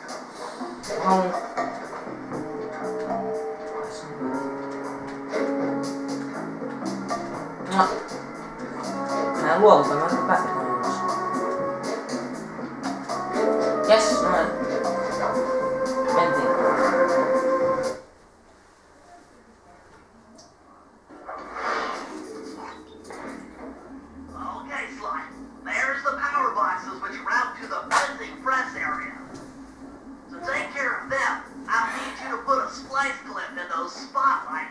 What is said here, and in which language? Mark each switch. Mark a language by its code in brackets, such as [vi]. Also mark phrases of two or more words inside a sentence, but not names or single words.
[fi] Mä en luovuta, mä en päästä ulos. Jes, noin. Mentiin. [en] Okay, Sly. There's the power boxes which route to the printing press area. So take care of them. I'll need you to put a splice clip in those spotlights.